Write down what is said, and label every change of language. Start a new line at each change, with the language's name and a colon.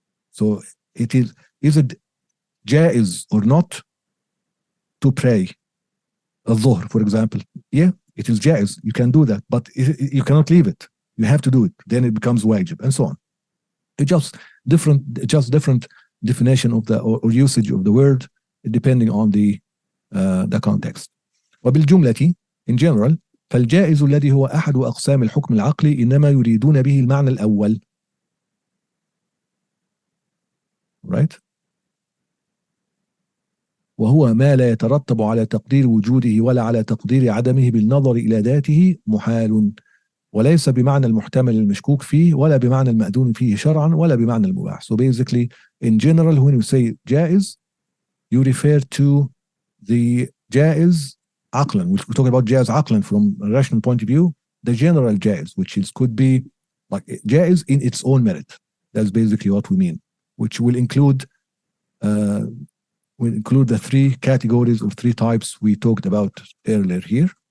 English: So it is it jaiz or not to pray al-dhuhr, for example? Yeah, it is jaiz, you can do that, but you cannot leave it, you have to do it, then it becomes wajib, and so on. It's just different definition of the or usage of the word depending on the context.
Arabic: وبالجملة,
English: in general,
Arabic: فالجائز الذي هو أحد أقسام الحكم العقلي إنما يريدون به المعنى الأول.
English: Right?
Arabic: وهو ما لا يترتب على تقدير وجوده ولا على تقدير عدمه بالنظر إلى ذاته محال، وليس بمعنى المحتمل المشكوك فيه ولا بمعنى المأذون فيه شرعا ولا بمعنى المباح.
English: So basically, in general, when you say جائز, you refer to the جائز عقلا. We're talking about جائز عقلا from a rational point of view, the general جائز, which could be like جائز in its own merit. That's basically what we mean, which will include the three categories or three types we talked about earlier here.